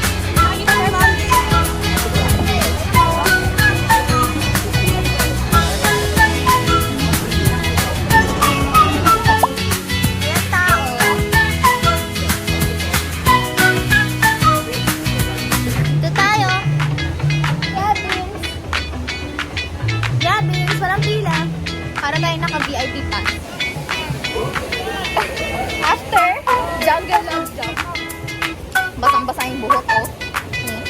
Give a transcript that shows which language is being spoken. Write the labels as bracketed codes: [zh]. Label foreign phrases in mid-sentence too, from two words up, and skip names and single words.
[tl] Ayan, tao. Ito tayo. Yabings, walang pila. Para tayo naka- [en] VIP pass. [tl] After, jungle love jump. Basang-basa yung buhok, oh.